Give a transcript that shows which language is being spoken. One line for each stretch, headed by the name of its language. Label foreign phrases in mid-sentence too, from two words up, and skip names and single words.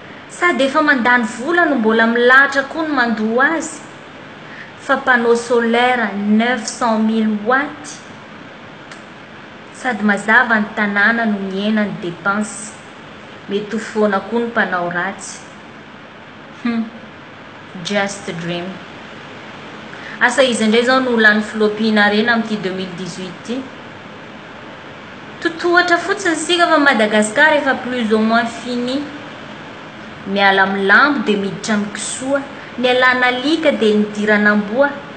Malagasy: Sady efa mandany vola no mbola milahatra koa ny mandoa azy.
French: Fa panneau solaire neuf cent mille watts.
Malagasy: Sady mazava ny tanàna no miaina ny dépense. Mety ho foana koa ny mpanao ratsy.
English: Hmm. Just dream.
Malagasy: Asa izy indray zao no lany filoampiana reny amin'ity deux mille dix-huit ity. Totohatra fotsiny sika fa Madagasikara efa
French: plus ou moins fini.
Malagasy: Miala milambo de miditra amin'ny kisoa. Ny alana alika de nidirana amboa.